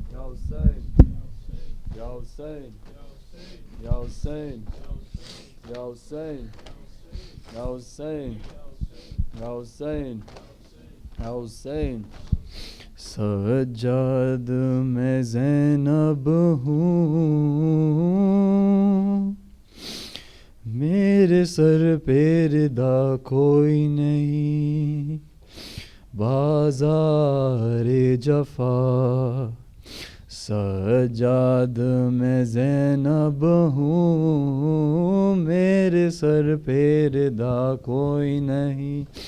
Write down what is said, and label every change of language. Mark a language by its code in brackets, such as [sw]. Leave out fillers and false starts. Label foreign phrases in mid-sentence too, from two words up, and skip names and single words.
[ar] Hussein, يا حسين يا حسين يا حسين يا حسين يا حسين يا حسين. [ur] سجاد میں زینب ہوں، میرے سر پہ ردا کوئی نہیں، بازار جفا سجاد میں زینب ہوں، میرے سر پہ ردا کوئی نہیں،